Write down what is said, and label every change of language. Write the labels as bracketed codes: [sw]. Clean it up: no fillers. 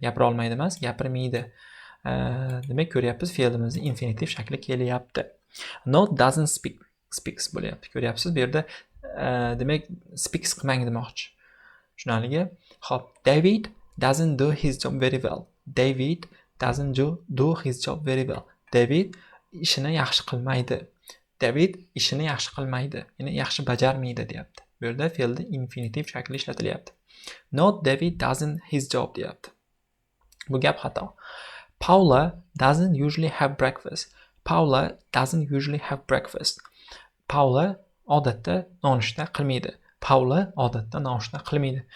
[uz] Gapira olmaydi emas, gapirmaydi. Demak, ko'ryapsiz, fe'limizni infinitive shakli kelyapti. [en] Not doesn't speak, speaks [uz] bo'lyapti. Ko'ryapsiz, bu yerda demak, speaks qilmang demoqchi. Shunaligi, xo'p, [en] David doesn't do his job very well. David doesn't do his job very well. [uz] David ishini yaxshi qilmaydi. David ishini yaxshi qilmaydi. Ya'ni yaxshi bajarmaydi deyapti. Bu yerda fe'lni infinitive shakli ishlatilyapti. [en] Not David doesn't his job [uz] deyapti. Bu gap xato. [en] Paula doesn't usually have breakfast. Paula doesn't usually have breakfast. [uz] Paula odatda nonushta qilmaydi. Paula odatda nonushta qilmaydi.